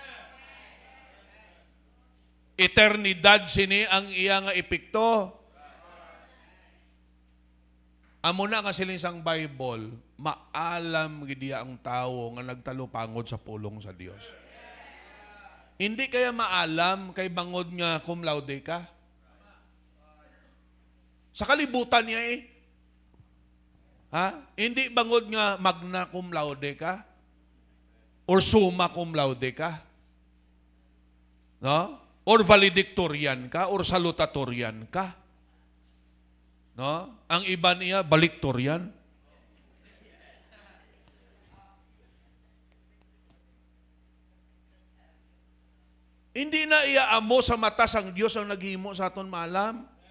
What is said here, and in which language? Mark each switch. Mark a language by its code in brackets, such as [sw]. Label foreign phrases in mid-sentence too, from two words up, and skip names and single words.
[hil] Eternidad sini ang iya nga epekto. Amo na nga siling sang Bible, maalam gidiya ang tao nga nagtalupangod sa pulong sa Dios. Hindi kaya maalam kay bangod nga [la] cum laude [hil] ka? Sa kalibutan niya Ha? Hindi bangod nga [la] magna cum laude [hil] ka? Or [la] summa cum laude [hil] ka? No? Or valedictorian ka? Or salutatorian ka? No? Ang iba niya, baliktorian. Hindi na iaamo sa mata sang Diyos ang naghimo sa aton maalam.